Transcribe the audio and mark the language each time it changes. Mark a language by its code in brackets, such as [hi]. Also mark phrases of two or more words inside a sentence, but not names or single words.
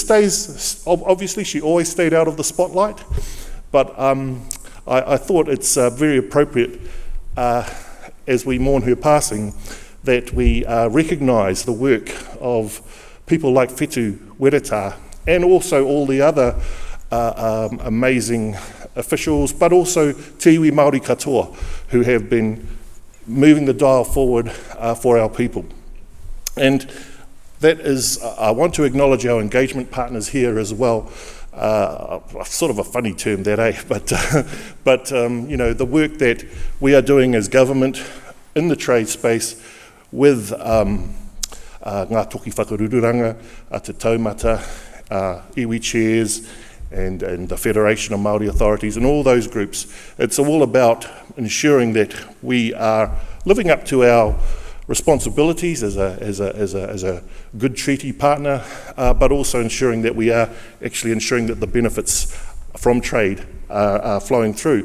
[en] stays, obviously she always stayed out of the spotlight, but I thought it's very appropriate as we mourn her passing that we recognise the work of people like Whetū Wereta and also all the other amazing officials, but also [mi] te iwi Māori katoa [en] who have been moving the dial forward for our people. And that is, I want to acknowledge our engagement partners here as well. Sort of a funny term that, eh? But you know, the work that we are doing as government in the trade space with ngā toki whakarururanga, te taumata, iwi chairs, and the Federation of Māori Authorities and all those groups. It's all about ensuring that we are living up to our responsibilities as a good treaty partner, but also ensuring that we are actually ensuring that the benefits from trade are flowing through.